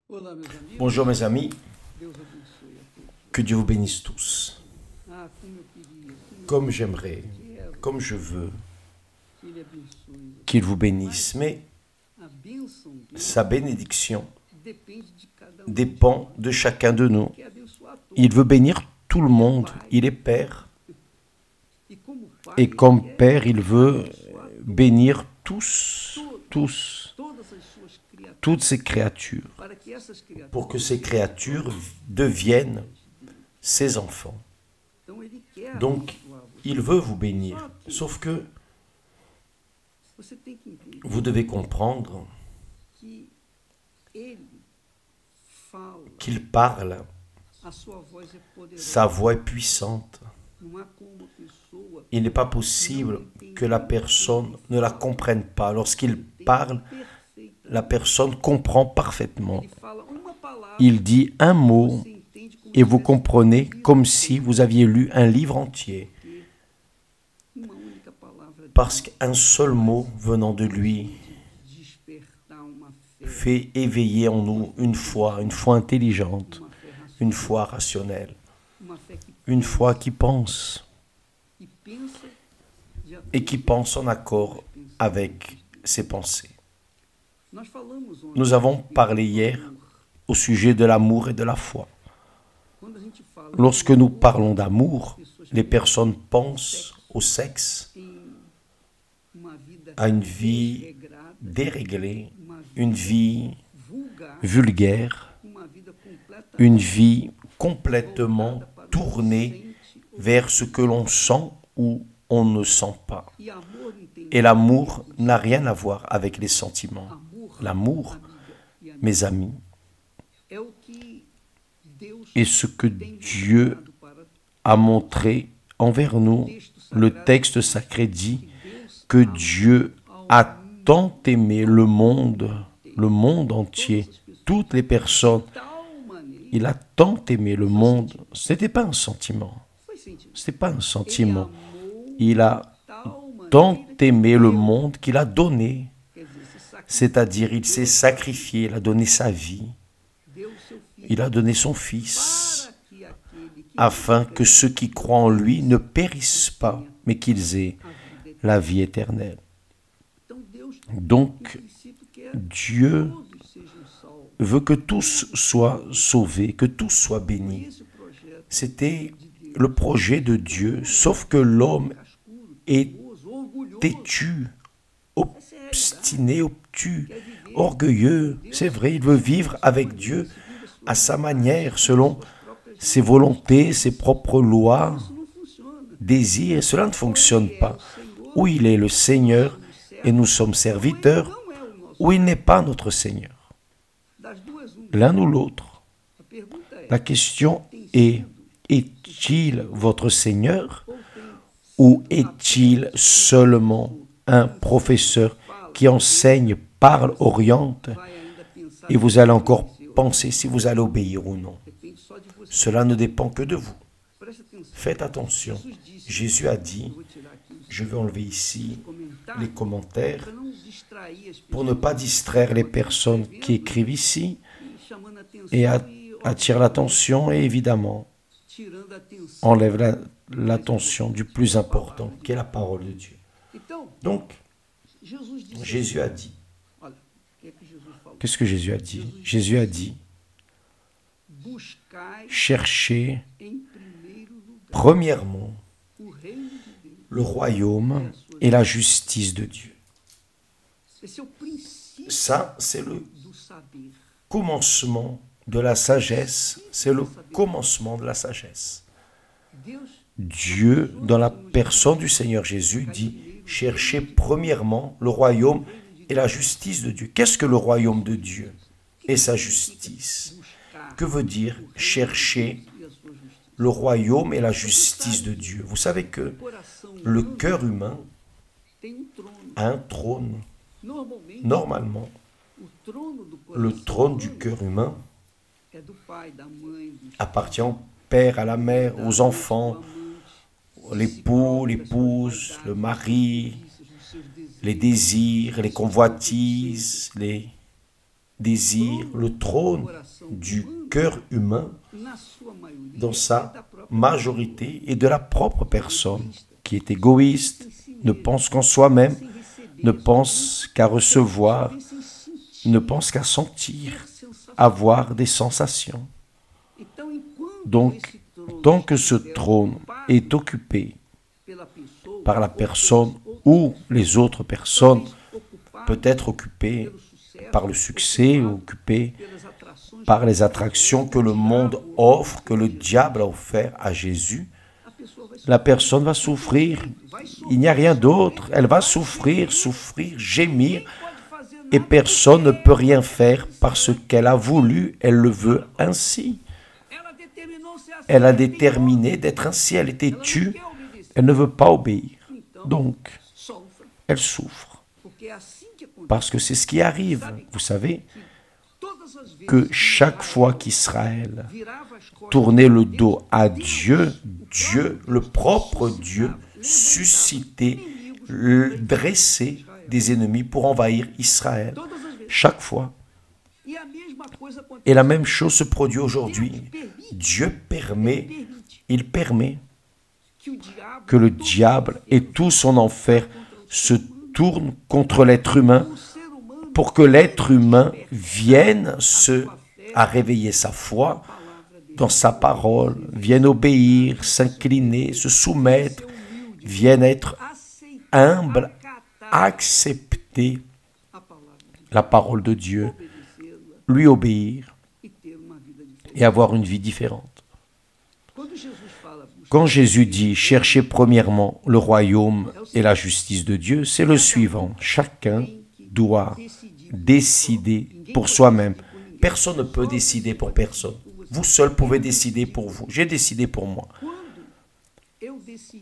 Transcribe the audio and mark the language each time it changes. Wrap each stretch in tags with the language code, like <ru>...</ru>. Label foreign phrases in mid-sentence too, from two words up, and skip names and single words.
<pt>Olá, meus amigos.</pt> <fr>Bonjour mes amis,</fr> <pt>Deus abençoe a todos.</pt> <fr>que Dieu vous bénisse tous.</fr> <pt>Como eu queria, como eu</pt> <fr>Comme j'aimerais,</fr> <pt>quero</pt> <fr>comme je veux</fr> <pt>que Ele abençoe.</pt> <fr>qu'il vous bénisse, mais</fr> <pt>A bênção dele</pt> <fr>sa bénédiction</fr> <pt>depende de cada</pt> <fr>dépend de chacun de nous.</fr> <pt>quer abençoar a todos.</pt> <fr>Il veut bénir tout le monde, il est Père,</fr> <pt>E como Pai,</pt> <fr>et comme</fr> <pt>Ele quer</pt> <fr>Père, il veut</fr> <pt>abençoar</pt> <fr>bénir tous,</fr> <pt>todas as suas criaturas,</pt> <fr>toutes ces créatures,</fr> <pt>para que essas criaturas</pt> <fr>pour que ces créatures deviennent ses enfants.</fr> <pt>Então Ele quer</pt> <fr>Donc,</fr> <pt>abençoar você.</pt> <fr>il veut vous bénir, sauf que</fr> <pt>Você tem que entender</pt> <fr>vous devez comprendre</fr> <pt>que Ele fala,</pt> <fr>qu'il parle,</fr> <pt>a sua voz é poderosa.</pt> <fr>sa voix est puissante.</fr> <pt>Não há como uma pessoa</pt> <fr>Il n'est pas possible que la personne ne la comprenne pas. Lorsqu'il parle,</fr> <pt>perfeita.</pt> <fr>la personne comprend parfaitement.</fr> <pt>Ele fala uma palavra,</pt> <fr>Il dit un mot</fr> <pt>você entende como</pt> <fr>et vous</fr> <pt>se tivesse</pt> <fr>comprenez</fr> <pt>ouvido</pt> <fr>comme si vous aviez lu un livre entier.</fr> <pt>uma única palavra</pt> <fr>Parce qu'un seul mot venant de lui</fr> <pt>despertar uma fé,</pt> <fr>fait éveiller en nous une foi intelligente,</fr> <pt>uma fé racional,</pt> <fr>une foi rationnelle,</fr> <pt>uma fé que</pt> <fr>une foi qui pense</fr> <pt>pensa de acordo</pt> <fr>et qui</fr> <pt>com</pt> <fr>pense en accord</fr> <pt>o que pensa.</pt> <fr>avec ses pensées.</fr> <pt>Nós falamos ontem</pt> <fr>Nous avons</fr> <pt>do</pt> <fr>parlé hier</fr> <pt>amor.</pt> <fr>au sujet de l'amour et de la foi.</fr> <pt>Quando a gente fala</pt> <fr>Lorsque</fr> <pt>do</pt> <fr>nous</fr> <pt>amor,</pt> <fr>parlons d'amour,</fr> <pt>as pessoas</pt> <fr>les personnes pensent au sexe,</fr> <pt>têm uma vida</pt> <fr>à une vie</fr> <pt>regrada,</pt> <fr>déréglée,</fr> <pt>uma</pt> <fr>une vie</fr> <pt>vulgar,</pt> <fr>vulgaire,</fr> <pt>uma vida completamente</pt> <fr>une vie complètement</fr> <pt>voltada para o</pt> <fr>tournée</fr> <pt>sente ou-</pt> <fr>vers ce que l'on sent ou on ne sent pas.</fr> <pt>E amor não tem</pt> <fr>Et l'amour n'a rien à voir avec les sentiments.</fr> <pt>amor,</pt> <fr>L'amour,</fr> <pt>amiga e amigo,</pt> <fr>mes amis,</fr> <pt>é o que Deus</pt> <fr>est ce que</fr> <pt>tem</pt> <fr>Dieu</fr> <pt>mostrado para</pt> <fr>a montré envers nous. Le texte sacré dit que Dieu a tant aimé le monde entier, toutes les personnes.</fr> <pt>tal maneira.</pt> <fr>Il a tant aimé le monde. Ce n'était pas un sentiment.</fr> <pt>Foi sentido.</pt> <fr>Ce n'était pas un</fr> <pt>Ele</pt> <fr>sentiment.</fr> <pt>amou</pt> <fr>Il a</fr> <pt>tal</pt> <fr>tant</fr> <pt>maneira</pt> <fr>aimé</fr> <pt>que</pt> <fr>le</fr> <pt>deu.</pt> <fr>monde qu'il a donné.</fr> <pt>Quer dizer, se sacrificou,</pt> <fr>C'est-à-dire, il s'est sacrifié, il a donné sa vie,</fr> <pt>deu o seu filho</pt> <fr>il a donné son Fils,</fr> <pt>para que aquele que</pt> <fr>afin que ceux qui croient en lui ne périssent pas, mais qu'ils aient</fr> <pt>a vida eterna.</pt> <fr>la vie éternelle.</fr> <pt>Então Deus,</pt> <fr>Donc,</fr> <pt>em princípio, quer</pt> <fr>Dieu</fr> <pt>todos sejam salvos.</pt> <fr>veut que tous soient sauvés, que tous soient</fr> <pt>Foi</pt> <fr>bénis.</fr> <pt>esse o projeto</pt> <fr>C'était le projet de Dieu, sauf que l'homme</fr> <pt>cascudo,</pt> <fr>est</fr> <pt>teimoso, orgulhoso.</pt> <fr>têtu, obstiné, obtus,</fr> <pt>Quer viver</pt> <fr>orgueilleux. C'est vrai, il veut vivre avec Dieu</fr> <pt>segundo a sua</pt> <fr>à sa manière, selon</fr> <pt>suas próprias</pt> <fr>ses volontés, ses propres lois,</fr> <pt>Isso não funciona.</pt> <fr>désirs. Cela ne fonctionne</fr> <pt>Ele é</pt> <fr>pas.</fr> <pt>o Senhor,</pt> <fr>Où il est le Seigneur et nous sommes serviteurs,</fr> <pt>não é o nosso.</pt> <fr>ou il n'est pas notre Seigneur.</fr> <pt>Das duas, uma.</pt> <fr>L'un ou l'autre.</fr> <pt>A pergunta é:</pt> <fr>La question est, est-il votre Seigneur</fr> <pt>ou tem</pt> <fr>ou est-il seulement un professeur qui enseigne, parle,</fr> <pt>oriente vai ainda pensar</pt> <fr>et vous allez encore penser si vous allez obéir ou non?</fr> <pt>depende só de você.</pt> <fr>Cela ne dépend que de vous.</fr> <pt>Preste atenção.</pt> <fr>Faites attention.</fr> <pt>Jesus disse,</pt> <fr>Jésus a dit,</fr> <pt>eu vou tirar aqui os</pt> <fr>je vais enlever ici</fr> <pt>comentários</pt> <fr>les commentaires</fr> <pt>para não distrair as</pt> <fr>pour ne</fr> <pt>pessoas</pt> <fr>pas distraire les personnes qui écrivent ici</fr> <pt>e chamando a atenção</pt> <fr>et</fr> <pt>e</pt> <fr>attirent l'attention et évidemment</fr> <pt>tirando a atenção.</pt> <fr>enlève l'attention du plus important qui est la parole de Dieu.</fr> <pt>Então,</pt> <fr>Donc,</fr> <pt>Jesus disse</pt> <fr>Jésus a dit,</fr> <pt>olha, o que é que Jesus falou?</pt> <fr>qu'est-ce que Jésus a dit? Jésus a dit,</fr> <pt>Buscai</pt> <fr>cherchez</fr> <pt>em primeiro lugar</pt> <fr>premièrement</fr> <pt>o reino de Deus.</pt> <fr>le royaume et la justice de Dieu.</fr> <pt>Esse é o princípio</pt> <fr>Ça, c'est le</fr> <pt>do saber.</pt> <fr>commencement de la sagesse. C'est le commencement de la sagesse.</fr> <pt>Deus</pt> <fr>Dieu, dans la personne du Seigneur Jésus, dit, cherchez premièrement le royaume et la justice de Dieu. Qu'est-ce que le royaume de Dieu et sa justice?</fr> <pt>buscar</pt> <fr>Que veut dire chercher</fr> <pt>e a sua justiça.</pt> <fr>le royaume et la justice de Dieu? Vous savez que</fr> <pt>O coração</pt> <fr>le</fr> <pt>humano</pt> <fr>cœur humain</fr> <pt>tem trono.</pt> <fr>a un trône.</fr> <pt>Normalmente,</pt> <fr>Normalement,</fr> <pt>o trono do</pt> <fr>le</fr> <pt>coração</pt> <fr>trône du</fr> <pt>humano</pt> <fr>cœur humain</fr> <pt>é do pai, da mãe, do</pt> <fr>appartient au père, à la mère, aux enfants, l'époux, l'épouse, le mari, les désirs, les convoitises, désire le trône du cœur humain</fr> <pt>na sua maioria,</pt> <fr>dans sa</fr> <pt>da própria</pt> <fr>majorité et de la propre personne qui est égoïste, ne pense qu'en soi-même,</fr> <pt>sem receber,</pt> <fr>ne pense qu'à recevoir,</fr> <pt>sem sentir</pt> <fr>ne pense qu'à sentir,</fr> <pt>sensação.</pt> <fr>avoir des sensations.</fr> <pt>Então, enquanto</pt> <fr>Donc,</fr> <pt>esse trono</pt> <fr>tant que ce</fr> <pt>estiver</pt> <fr>trône</fr> <pt>ocupado</pt> <fr>est occupé</fr> <pt>pela pessoa,</pt> <fr>par la</fr> <pt>ou</pt> <fr>personne</fr> <pt>pelos</pt> <fr>ou les autres personnes,</fr> <pt>talvez ocupado</pt> <fr>peut être occupé</fr> <pt>pelo sucesso,</pt> <fr>par le succès,</fr> <pt>ocupado</pt> <fr>occupé</fr> <pt>pelas atrações</pt> <fr>par</fr> <pt>que</pt> <fr>les attractions que le monde offre, que le diable a offert à Jésus,</fr> <pt>a pessoa vai</pt> <fr>la personne va souffrir. Il n'y a rien d'autre. Elle va souffrir, souffrir, gémir,</fr> <pt>pode fazer</pt> <fr>et</fr> <pt>nada.</pt> <fr>personne ne peut rien faire parce qu'elle a voulu, elle le veut ainsi.</fr> <pt>Ela determinou ser assim.</pt> <fr>Elle a déterminé d'être ainsi, elle est têtue,</fr> <pt>Quer obedecer.</pt> <fr>elle ne veut pas obéir.</fr> <pt>Então,</pt> <fr>Donc,</fr> <pt>sofra.</pt> <fr>elle souffre.</fr> <pt>Porque é assim que acontece.</pt> <fr>Parce que c'est ce qui arrive. Vous savez</fr> <pt>Todas as vezes</pt> <fr>que chaque fois qu'Israël</fr> <pt>virava as costas</pt> <fr>tournait le dos à Dieu, Dieu, le propre Dieu, suscitait, dressait des ennemis pour envahir Israël.</fr> <pt>todas as vezes.</pt> <fr>Chaque fois.</fr> <pt>E a mesma coisa acontece.</pt> <fr>Et la même chose se produit aujourd'hui. Dieu permet, il permet</fr> <pt>Que o diabo</pt> <fr>que le diable et tout son enfer se tournent contre l'être humain</fr> <pt>o ser humano</pt> <fr>pour que l'être humain vienne à réveiller sa foi</fr> <pt>palavra dele.</pt> <fr>dans sa parole, vienne obéir, s'incliner, se soumettre, vienne être</fr> <pt>Aceitar,</pt> <fr>humble,</fr> <pt>acatar</pt> <fr>accepter</fr> <pt>a palavra de Deus,</pt> <fr>la parole de Dieu,</fr> <pt>obedecê-la</pt> <fr>lui obéir</fr> <pt>e ter uma vida diferente.</pt> <fr>et avoir une vie différente.</fr> <pt>Quando Jesus fala, buscar</pt> <fr>Quand Jésus dit « Cherchez premièrement le royaume et la justice de Dieu », c'est le suivant. Chacun doit décider pour soi-même. Personne ne peut décider pour personne. Vous seul pouvez décider pour vous. J'ai décidé pour moi.</fr> <pt>quando eu decidi</pt>